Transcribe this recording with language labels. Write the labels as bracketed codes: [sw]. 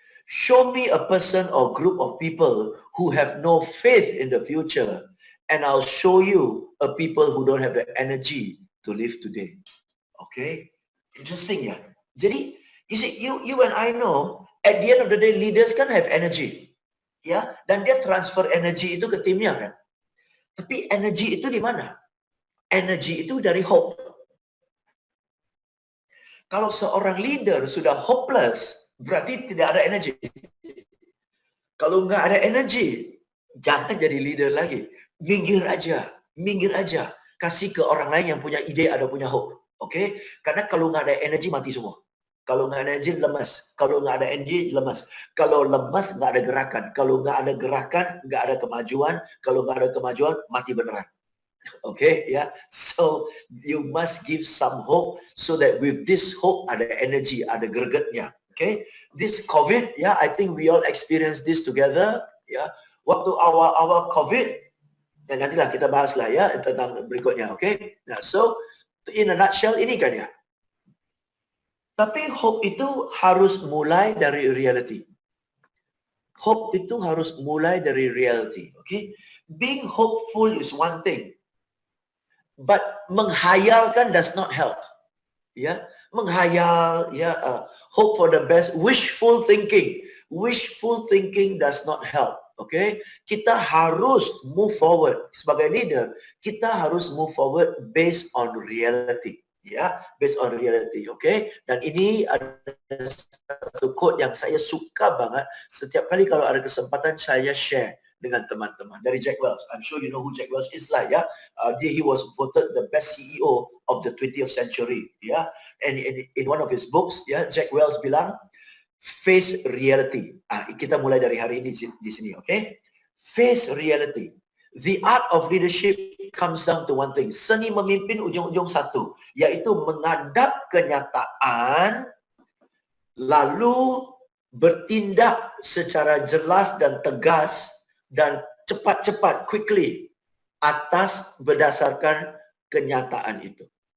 [en] Show me a person or group of people who have no faith in the future, and I'll show you a people who don't have the energy to live today. Okay? Interesting ya. Jadi, you see, you and I know, at the end of the day, leaders kan have energy. [id] Ya, dan dia transfer energi itu ke timnya kan. Tapi energi itu di mana? Energi itu dari hope. Kalau seorang leader sudah hopeless, berarti tidak ada energi. Kalau nggak ada energi, jangan jadi leader lagi. Minggir aja. Kasih ke orang lain yang punya ide, ada punya hope. Oke? Karena kalau nggak ada energi, mati semua. Kalau nggak ada energi, lemas. Kalau nggak ada energi, lemas. Kalau lemas, nggak ada gerakan. Kalau nggak ada gerakan, nggak ada kemajuan. Kalau nggak ada kemajuan, mati beneran. Okay, yeah. [en] So you must give some hope so that with this hope ada energy, [id] ada gregetnya. [en] Okay, this COVID, yeah, I think we all experience this together. [id] Yeah, waktu awal COVID, dan nantilah kita bahas lah ya tentang berikutnya. Okay, nah [en] so in a nutshell [id] ini kan ya. Tapi hope itu harus mulai dari reality. Hope itu harus mulai dari reality. [en] Okay, being hopeful is one thing. But menghayalkan does not help. Ya, menghayal, ya, hope for the best, wishful thinking. Wishful thinking does not help. Okay, [id] kita harus [en] move forward sebagai leader. [id] Kita harus [en] move forward based on reality. Ya, based on reality. [id] Okay, dan ini ada satu quote yang saya suka banget. Setiap kali kalau ada kesempatan saya share dengan teman-teman dari Jack Welch. [en] I'm sure you know who Jack Welch is lah ya. He was voted the best CEO of the 20th century. Ya, and in one of his books, ya, Jack Welch bilang face reality. [id] Kita mulai dari hari ini di sini, okay? [en] Face reality. The art of leadership comes down to one thing. [id] Seni memimpin ujung-ujung satu, yaitu menghadap kenyataan lalu bertindak secara jelas dan tegas dan cepat-cepat, quickly, atas berdasarkan kenyataan itu.